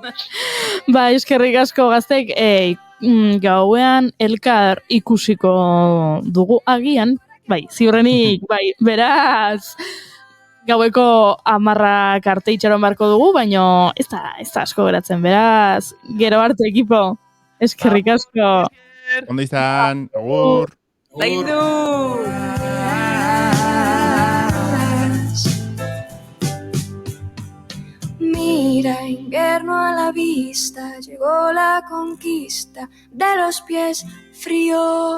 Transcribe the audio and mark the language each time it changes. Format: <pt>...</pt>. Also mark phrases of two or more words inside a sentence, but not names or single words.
<eu>Ba, eskerrik asko gaztek, gauean elkar ikusiko dugu agian, bai, ziurrenik, bai, beraz, gaueko 10:00 arte itxaron beharko dugu, baino ez da asko geratzen, beraz, gero arte ekipo, eskerrik asko. Ondo izan, agur. Zaindu!</eu> <es>Mira, invierno a la vista, llegó la conquista de los pies fríos.</es>